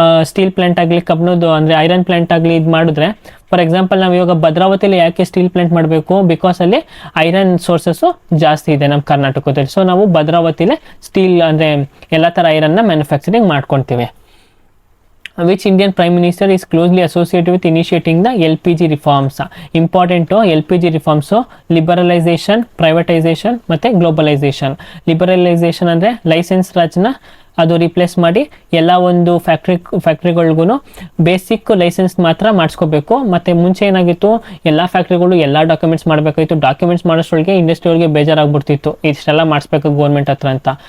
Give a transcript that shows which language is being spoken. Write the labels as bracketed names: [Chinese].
[Kannada] Steel plant ಆಗಲಿ, ಕಬ್ಬಿಣದ್ದು ಅಂದರೆ iron plant ಆಗಲಿ ಇದು ಮಾಡಿದ್ರೆ, ಫಾರ್ ಎಕ್ಸಾಂಪಲ್ ನಾವು ಇವಾಗ ಭದ್ರಾವತಿಯಲ್ಲಿ ಯಾಕೆ ಸ್ಟೀಲ್ ಪ್ಲಾಂಟ್ ಮಾಡಬೇಕು, ಬಿಕಾಸ್ ಅಲ್ಲಿ ಐರನ್ ಸೋರ್ಸಸ್ಸು ಜಾಸ್ತಿ ಇದೆ ನಮ್ಮ ಕರ್ನಾಟಕದಲ್ಲಿ. ಸೊ ನಾವು ಭದ್ರಾವತಿಲೇ ಸ್ಟೀಲ್ ಅಂದರೆ ಎಲ್ಲ ಥರ ಐರನ್ನ ಮ್ಯಾನುಫ್ಯಾಕ್ಚರಿಂಗ್ ಮಾಡ್ಕೊಳ್ತೀವಿ. [English] Which Indian Prime Minister is closely associated with initiating the LPG reforms? Important LPG reforms, liberalization, privatization ಮತ್ತು globalisation. [Kannada] ಲಿಬರಲೈಸೇಷನ್ ಅಂದರೆ ಲೈಸೆನ್ಸ್ ರಾಜ್ನ ಅದು ರಿಪ್ಲೇಸ್ ಮಾಡಿ ಎಲ್ಲ ಒಂದು ಫ್ಯಾಕ್ಟ್ರಿಗಳಿಗೂ ಬೇಸಿಕ್ ಲೈಸೆನ್ಸ್ ಮಾತ್ರ ಮಾಡಿಸ್ಕೋಬೇಕು. ಮತ್ತು ಮುಂಚೆ ಏನಾಗಿತ್ತು, ಎಲ್ಲ ಫ್ಯಾಕ್ಟ್ರಿಗಳು ಎಲ್ಲ ಡಾಕ್ಯುಮೆಂಟ್ಸ್ ಮಾಡಬೇಕಾಗಿತ್ತು. ಡಾಕ್ಯುಮೆಂಟ್ಸ್ ಮಾಡೋಷ್ಟೊಳಗೆ ಇಂಡಸ್ಟ್ರಿಯವ್ರಿಗೆ ಬೇಜಾರಾಗ್ಬಿಡ್ತಿತ್ತು, ಇಷ್ಟೆಲ್ಲ ಮಾಡಿಸ್ಬೇಕು ಗೌರ್ಮೆಂಟ್ ಹತ್ರ ಅಂತ.